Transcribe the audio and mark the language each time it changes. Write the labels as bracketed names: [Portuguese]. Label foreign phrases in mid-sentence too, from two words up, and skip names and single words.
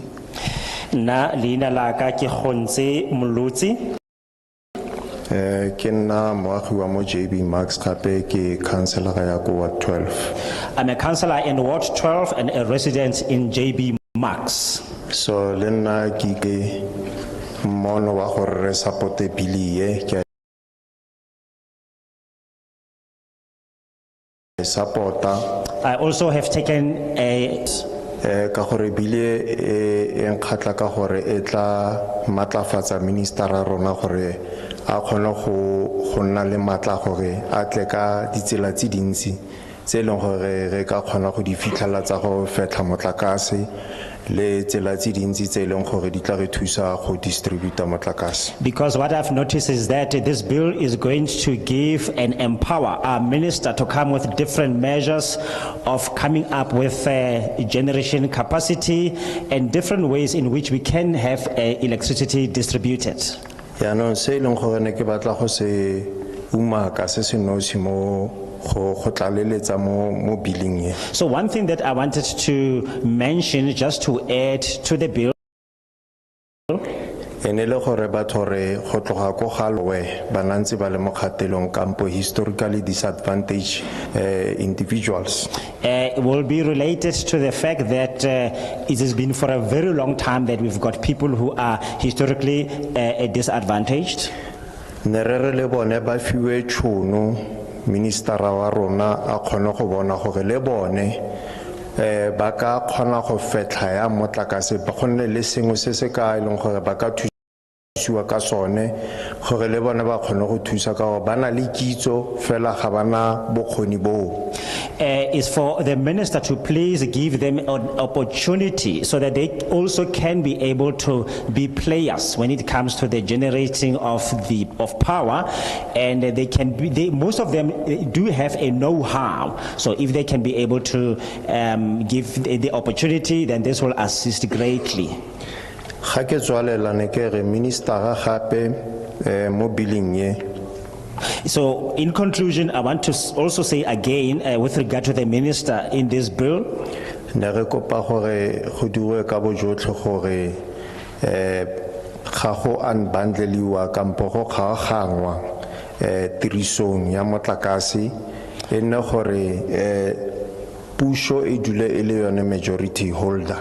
[Tswana] Na leina la ka ke Khonse Mulutsi. Ke nna moagi wa mo JB Max gape ke councillor ya ko Ward 12. [English] I'm a councillor in Ward 12 and a resident in JB Max. [Tswana] So le nna ke mono wa gore re supporte bill ye ke supporta. [English] I also have taken a [Tswana] ka gore bile en khatla ka gore etla matlafatsa minister a rona gore a khona go nna le matla gore a tle ka ditsela tse dintsi tse leng gore re ka khona go di fitlhela tsa go fetla motlakase le tsela tse dintsi tse leng gore di tla re thusa go distribute motlakase. [English] Because what I've noticed is that this bill is going to give and empower our minister to come with different measures of coming up with generation capacity and different ways in which we can have electricity distributed. [Tswana] Ya no se leng gore ne ke batla go se umaka se se nosi mo go tlaleletsa mo billing ye. [English] So one thing that I wanted to mention, just to add to the bill, [Tswana] Ene le gore batho re go tloga ko galwe ba nantse ba le mo kgatelong kampo [English] historically disadvantaged individuals. will be related to the fact that it has been for a very long time that we've got people who are historically disadvantaged. [Tswana] Ne re le bone ba fiwe tšhono ministera wa rona a kgone go bona gore le bone ba ka kgona go fetla ya motlakase ba kgonne le sengwe se se ka ileng gore ba ka thusiwa ka sone gore le bone ba kgone go thusa ka gore ba na le kitso fela ga bana bokgoni boo. [English] Is for the minister to please give them an opportunity so that they also can be able to be players when it comes to the generating of power, and they can be, most of them do have a know-how. So if they can be able to give the opportunity, then this will assist greatly. [Tswana] Ga ke tswalela ne ke re minister gape mo billing ye. [English] So in conclusion, I want to also say again, with regard to the minister in this bill, [Tswana] Ne re kopa gore go dirwe ka bojotlhe gore ga go unbundliwa kampo go kgaogangwa tirisong ya motlakase e nne gore puso e dule e le yone [English] majority holder.